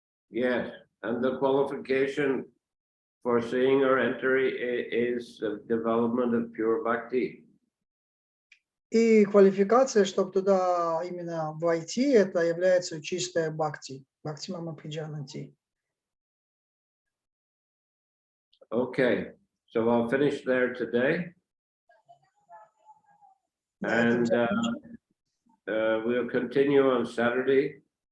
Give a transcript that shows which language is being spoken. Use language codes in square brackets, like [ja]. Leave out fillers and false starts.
[en] Yes, and the qualification for seeing or entering is the development of pure bhakti. [ru] И квалификация, чтобы туда именно войти, это является чистая бхакти, бхакти мама приджанати. [en] Okay, so I'll finish there today. And we'll continue on Saturday.